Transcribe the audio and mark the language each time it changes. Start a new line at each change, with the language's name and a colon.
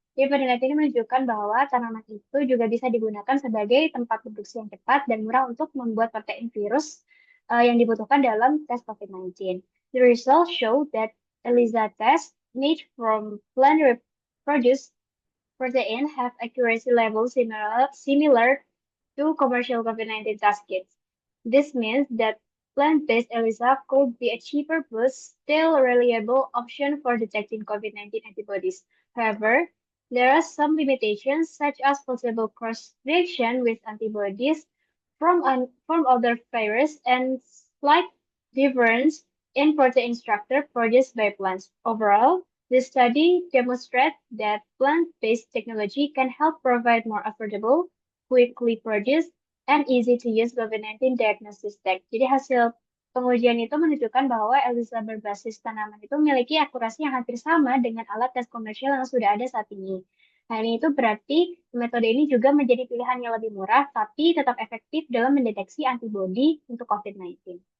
Indonesian: Jadi penelitian ini menunjukkan bahwa tanaman itu juga bisa digunakan sebagai tempat produksi yang cepat dan murah untuk membuat protein virus yang dibutuhkan dalam tes COVID-19.
English: The results show that ELISA tests made from plant-produced protein have accuracy levels similar to commercial COVID-19 test kits. This means that plant-based ELISA could be a cheaper but still reliable option for detecting COVID-19 antibodies. However, there are some limitations such as possible cross-reaction with antibodies from other virus and slight difference in protein structure produced by plants. Overall, this study demonstrates that plant-based technology can help provide more affordable, quickly produced, and easy to use COVID-19 diagnosis tech.
Indonesian: Jadi hasil pengujian itu menunjukkan bahwa ELISA berbasis tanaman itu memiliki akurasi yang hampir sama dengan alat tes komersial yang sudah ada saat ini. Nah, ini itu berarti metode ini juga menjadi pilihan yang lebih murah, tapi tetap efektif dalam mendeteksi antibodi untuk COVID-19.